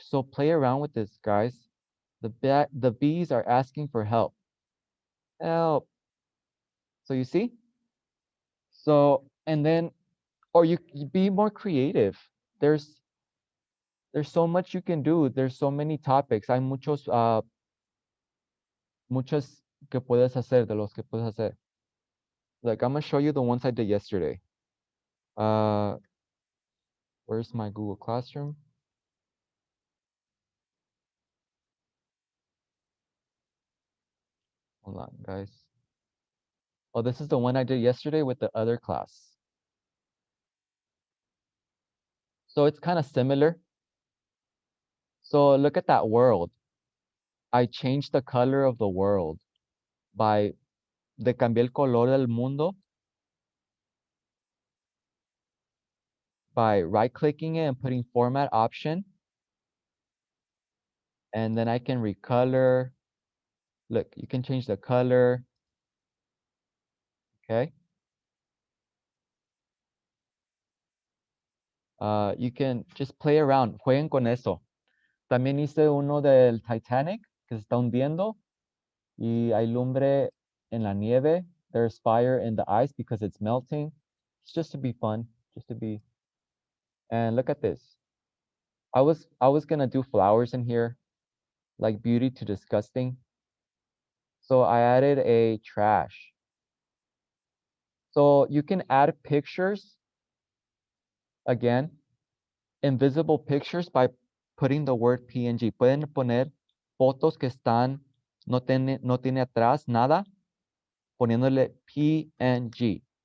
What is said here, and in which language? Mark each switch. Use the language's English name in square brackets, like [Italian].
[English] So play around with this, guys. The bees are asking for help. Help. So you see? So, and then, or you be more creative. There's so much you can do. There's so many topics. [Spanish] Hay muchos que puedes hacer, de los que puedes hacer. [English] Like, I'm gonna show you the ones I did yesterday. Where's my Google Classroom? Hold on, guys. Oh, this is the one I did yesterday with the other class. So it's kind of similar. So look at that world. I changed the color of the world de cambié el color del mundo by right-clicking it and putting format option. And then I can recolor. Look, you can change the color. Okay. You can just play around. [Spanish] Jueguen con eso. También hice uno del Titanic que se está hundiendo y hay lumbre en la nieve. [English] There's fire in the ice because it's melting. It's just to be fun, just to be. And look at this. I was gonna do flowers in here, like beauty to disgusting. So I added a trash. So you can add pictures, again, invisible pictures by putting the word PNG. [Spanish] Pueden poner fotos que están, no tiene atrás nada, poniéndole PNG.